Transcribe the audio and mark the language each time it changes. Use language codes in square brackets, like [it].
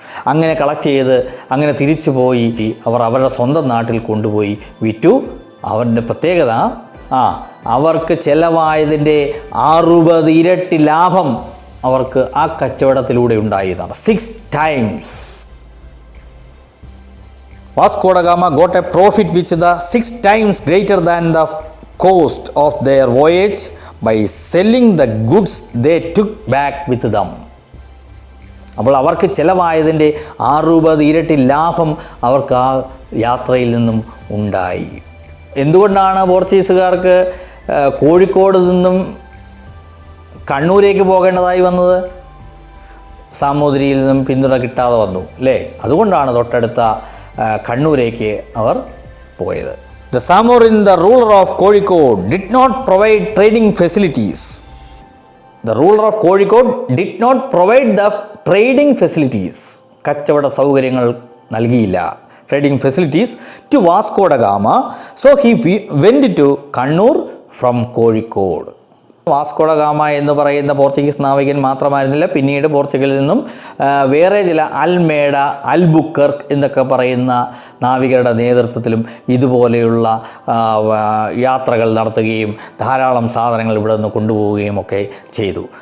[ml] അങ്ങനെ കളക്ട് ചെയ്ത് അങ്ങനെ തിരിച്ചു പോയി അവർ അവരുടെ സ്വന്തം നാട്ടിൽ കൊണ്ടുപോയി വിറ്റു. അവരുടെ പ്രത്യേകത അവർക്ക് ചിലവായതിൻ്റെ 60 ഇരട്ടി ലാഭം അവർക്ക് ആ കച്ചവടത്തിലൂടെ ഉണ്ടായതാണ്. [en] 6 times. Vasco da Gama got a profit which is 6 times greater than the cost of their voyage by selling the goods they took back with them. [ml] അപ്പോൾ അവർക്ക് ചിലവായതിൻ്റെ 60 ഇരട്ടി ലാഭം അവർക്ക് ആ യാത്രയിൽ നിന്നും ഉണ്ടായി. എന്തുകൊണ്ടാണ് പോർച്ചുഗീസുകാർക്ക് കോഴിക്കോട് നിന്നും കണ്ണൂരേക്ക് പോകേണ്ടതായി വന്നത്? സാമൂതിരിയിൽ നിന്നും പിന്തുണ കിട്ടാതെ വന്നു അല്ലേ? അതുകൊണ്ടാണ് തൊട്ടടുത്ത കണ്ണൂരേക്ക് അവർ പോയത്. [en] The Samorin, the ruler of Kozhikode, did not provide trading facilities. The ruler of Kozhikode did not provide the trading facilities. [ml] കച്ചവട സൗകര്യങ്ങൾ നൽകിയില്ല, [en] trading facilities to Vasco da Gama. So he went to Kannur from Kozhikode. [ml] Vasco da Gama എന്ന് പറയുന്ന Portuguese നാവികൻ മാത്രമായിരുന്നില്ല, പിന്നീട് പോർച്ചുഗലിൽ നിന്നും വേറെ ചില അൽമേഡ, അൽബുക്കർക്ക് എന്നൊക്കെ പറയുന്ന നാവികരുടെ നേതൃത്വത്തിലും ഇതുപോലെയുള്ള യാത്രകൾ നടത്തുകയും ധാരാളം സാധനങ്ങൾ ഇവിടെ നിന്ന് കൊണ്ടുപോവുകയും ഒക്കെ ചെയ്തു.